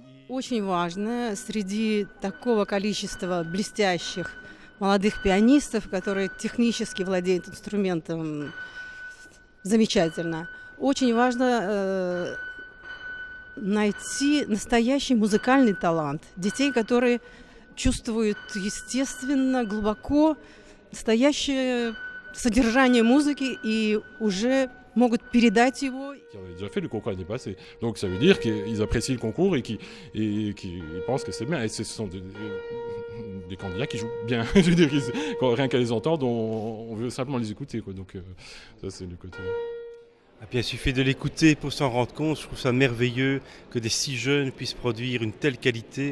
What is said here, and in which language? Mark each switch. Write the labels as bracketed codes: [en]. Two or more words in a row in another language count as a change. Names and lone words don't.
[ru] Очень важно среди такого количества блестящих молодых пианистов, которые технически владеют инструментом замечательно, очень важно найти настоящий музыкальный талант детей, которые чувствуют естественно, глубоко настоящее содержание музыки и уже могут передать его. [fr] Qui avaient déjà fait le concours l'année passée. Donc ça veut dire qu'ils apprécient le concours et qu'ils pensent que c'est bien. Et ce sont des candidats qui jouent bien. Je veux dire, rien qu'à les entendre, on veut simplement les écouter, quoi. Donc ça c'est le côté. Et puis il suffit de l'écouter pour s'en rendre compte. Je trouve ça merveilleux que des si jeunes puissent produire une telle qualité.